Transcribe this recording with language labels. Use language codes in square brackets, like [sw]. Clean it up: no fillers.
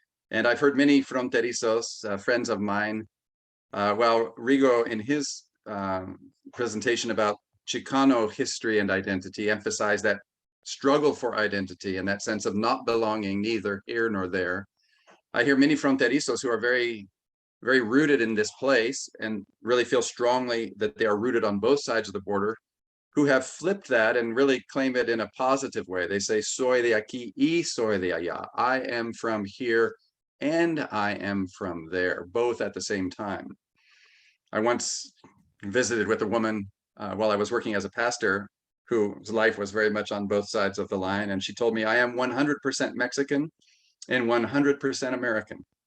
[en] And I've heard many fronterizos, friends of mine, while Rigo in his presentation about Chicano history and identity emphasized that struggle for identity and that sense of not belonging neither here nor there. I hear many fronterizos who are very rooted in this place and really feel strongly that they are rooted on both sides of the border, who have flipped that and really claim it in a positive way. They say, [es] soy de aquí y soy de allá. [en] I am from here and I am from there, both at the same time. I once visited with a woman while I was working as a pastor whose life was very much on both sides of the line. And she told me, I am 100% Mexican and 100% American.